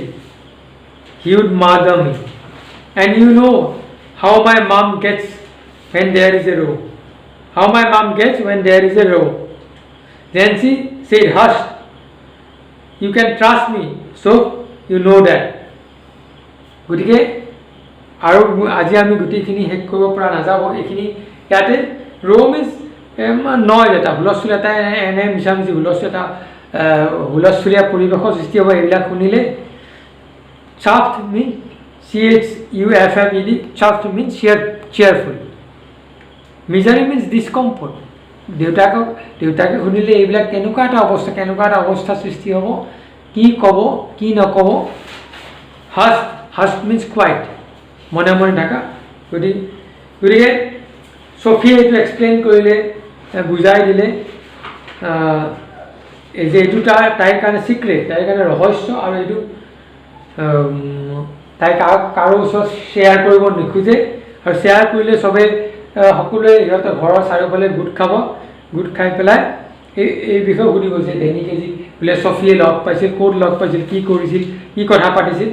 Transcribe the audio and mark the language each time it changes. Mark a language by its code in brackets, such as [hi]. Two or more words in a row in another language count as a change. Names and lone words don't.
[en] He would mother me. And you know how my mom gets when there is a row. Jency said, hush. You can trust me, so you know that. [as] গতিকে আৰু আজি আমি গোটেইখিনি শেষ কৰিব পৰা নাযাব এইখিনি ইয়াতে [en] Rome is [as] নয় এটা হুলস্থুল এটা এনে মিছামিছি হুলস্থুল এটা হুলস্থুলীয়া পৰিৱেশৰ সৃষ্টি হ'ব এইবিলাক শুনিলে। [en] chuffed means CHUFFED, chuffed means cheerful. misery means discomfort. [as] দেউতাকে শুনিলে এইবিলাক কেনেকুৱা এটা অৱস্থা সৃষ্টি হ'ব, কি ক'ব কি নক'ব। [en] hushed means quiet, [as] মনে মনে থকা। গতিকে চফিয়ে এইটো এক্সপ্লেইন কৰিলে, বুজাই দিলে যে এইটো তাইৰ কাৰণে চিক্ৰেট, তাইৰ কাৰণে ৰহস্য, আৰু এইটো তাই কাৰো ওচৰত শ্বেয়াৰ কৰিব নোখোজে, আৰু শ্বেয়াৰ কৰিলে চবেই সকলোৱে সিহঁতৰ ঘৰৰ চাৰিওফালে গোট খাই পেলাই এই বিষয়ে সুধিব যে ডেনিকে যি বোলে চফিয়ে লগ পাইছিল, ক'ত লগ পাইছিল, কি কৰিছিল, কি কথা পাতিছিল।